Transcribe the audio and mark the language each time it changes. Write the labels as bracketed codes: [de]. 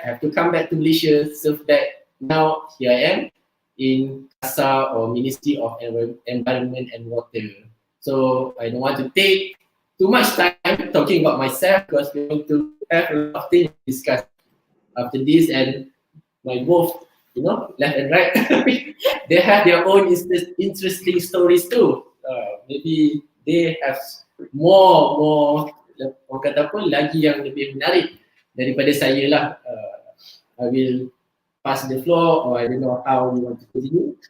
[en] I have to come back to Malaysia, serve back. Now here I am in KASA or Ministry of Environment and Water. So I don't want to take too much time talking about myself because we're going to have a lot of things to discuss after this, and my both, left and right, they have their own interesting stories too. Maybe they have more [ms] orang kata apa, lagi yang lebih menarik daripada saya lah. [en] I will pass the floor, or I don't know how you want to continue.